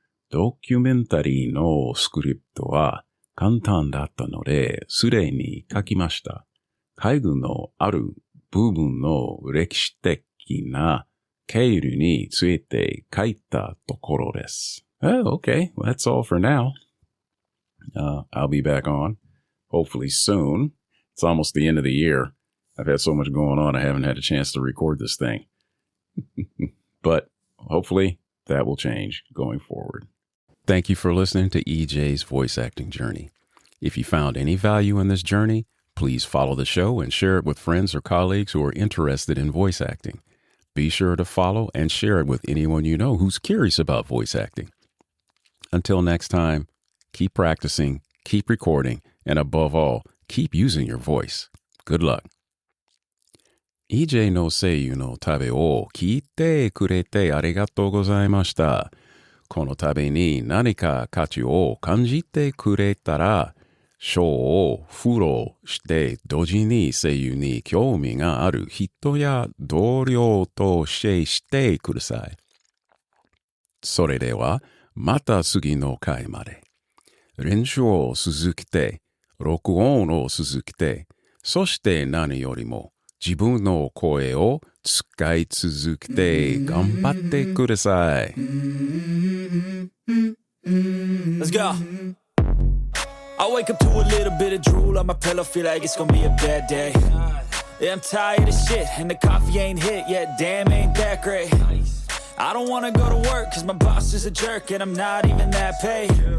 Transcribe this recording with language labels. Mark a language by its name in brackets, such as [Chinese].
[Japanese] ドキュメンタリーのスクリプトは簡単だったので、すでに書きました。海軍のある部分の歴史的な経緯について書いたところです。 [English] Okay, that's all for now. I'll be back on, hopefully soon. It's almost the end of the year. I've had so much going on, I haven't had a chance to record this thing. But hopefully that will change going forward. Thank you for listening to EJ's voice acting journey. If you found any value in this journey, please follow the show and share it with friends or colleagues who are interested in voice acting. Be sure to follow and share it with anyone you know who's curious about voice acting. Until next time, keep practicing, keep recording, and above all, keep using your voice. Good luck. [Japanese] EJ の声優の旅を聞いてくれてありがとうございました。この旅に何か価値を感じてくれたら、ショーをフォローして同時に声優に興味がある人や同僚とシェアしてください。それではまた次の回まで。練習を続けて、録音を続けて、そして何よりも自分の声を使い続けて頑張ってください。 [English] Let's go. I wake up to a little bit of drool on my pillow, feel like it's gonna be a bad day. Yeah, I'm tired of shit, and the coffee ain't hit yet, damn, ain't that great. I don't wanna go to work, cause my boss is a jerk, and I'm not even that paid.